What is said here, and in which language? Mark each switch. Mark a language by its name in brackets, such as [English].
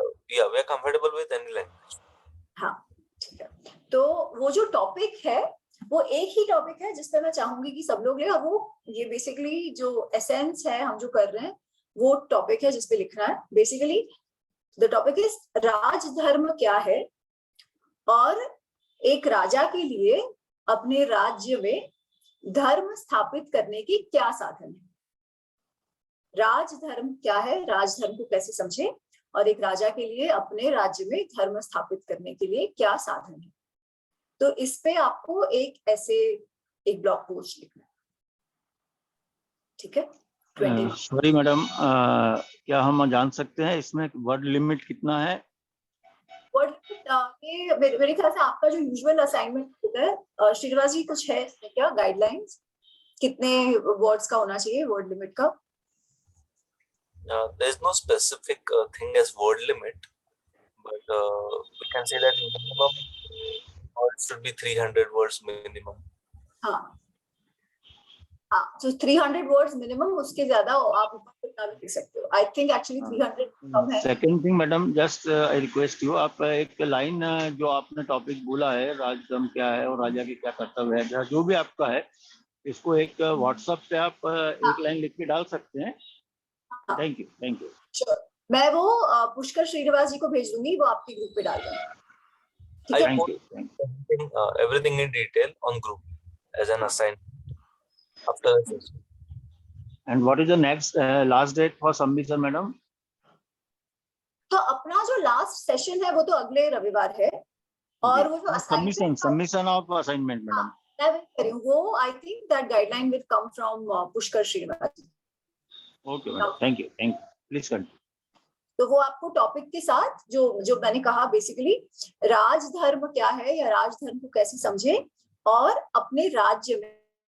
[English] we are comfortable with any language. [Hindi] हाँ ठीक है. तो वो जो टॉपिक है वो एक ही टॉपिक है जिसपे मैं चाहूंगी कि सब लोग ले. और वो ये बेसिकली जो एसेंस है हम जो कर रहे हैं वो टॉपिक है जिसपे लिखना है. [English] basically the topic is [Hindi] राजधर्म क्या है और एक राजा के लिए अपने राज्य में धर्म स्थापित करने की क्या साधन है. राजधर्म क्या है, राजधर्म को कैसे समझे और एक राजा के लिए अपने राज्य में धर्म स्थापित करने के लिए क्या साधन है. तो इस पे आपको एक ब्लॉग पोस्ट लिखना है. ठीक है. सॉरी मैडम, क्या हम जान सकते हैं इसमें वर्ड लिमिट कितना है? वर्ड लिमिट मेरे ख्याल से आपका जो यूजुअल असाइनमेंट होता है श्रीनिवास जी, कुछ है इसमें क्या गाइडलाइंस, कितने वर्ड्स का होना चाहिए वर्ड लिमिट का? [English] There is no specific thing as word limit, but we can say that minimum or it should be 300 words minimum. [Hindi] हाँ हाँ, तो 300 वर्ड्स मिनिमम, उसके ज्यादा आप ऊपर कितना भी लिख सकते हो. [English] I think actually 300 कम है. Second thing madam, just I request you, [Hindi] आप एक लाइन जो आपने टॉपिक बोला है राजधर्म क्या है और राजा के क्या कर्तव्य है, जो भी आपका है, इसको एक व्हाट्सएप पे आप एक लाइन लिख के डाल सकते हैं. [English] Thank you. Thank you. Sure. [Hindi] मैं वो पुष्कर श्रीनिवास जी को भेज दूंगी, वो आपके ग्रुप पे डाल देंगे. [English] Thank you. Everything in detail on group as an assignment after the session. And what is the next last date for submission, madam? [Hindi] तो अपना जो लास्ट सेशन है वो तो अगले रविवार है. और वो जो [English] submission of assignment madam, [Hindi] मैं वेट कर रही हूँ. [English] वो I think that guideline will come from Pushkar Srinivas. Okay madam, thank you. Please continue. [Hindi] तो वो आपको टॉपिक के साथ जो मैंने कहा बेसिकली राजधर्म क्या है या राजधर्म को कैसे समझे और अपने राज्य में